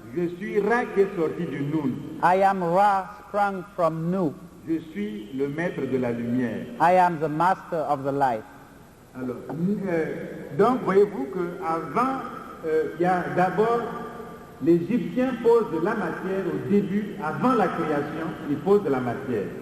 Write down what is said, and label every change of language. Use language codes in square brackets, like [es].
[fr] je suis Ra qui est sorti du Noun, [en] I am Ra sprung from Nu. [fr] je suis le maître de la lumière. [en] I am the master of the light. [fr] Alors, donc voyez-vous qu'avant, il y a d'abord, l'Égyptien pose de la matière au début, avant la création, il pose de la matière.